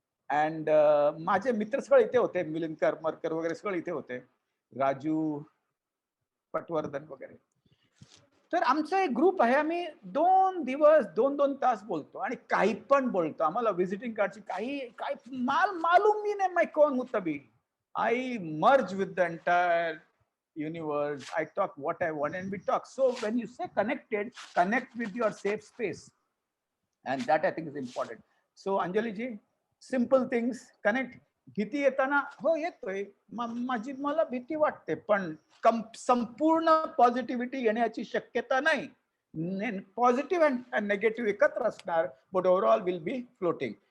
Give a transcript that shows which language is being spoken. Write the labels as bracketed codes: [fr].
[mr] And माझे मित्र सगळे इथे होते, मिलिंद करमरकर वगैरे सगळे इथे होते, राजू पटवर्धन वगैरे. तर आमचा एक ग्रुप आहे, आम्ही 2 दिवस 2-2 तास बोलतो आणि काही पण बोलतो. आम्हाला व्हिजिटिंग कार्डची काही मालूम ही नाही [hi] मैं कौन हूं तभी. [en] I merge with the entire universe. I talk what I want and we talk. So when you say connected, connect with your safe space. And that I think is important. So Anjali ji, simple things, connect. [mr] भीती येताना हो येतोय, मला भीती वाटते, पण संपूर्ण positivity येण्याची शक्यता नाही. [en] positive and negative [mr] एकत्र असणार, [en] But overall will be floating.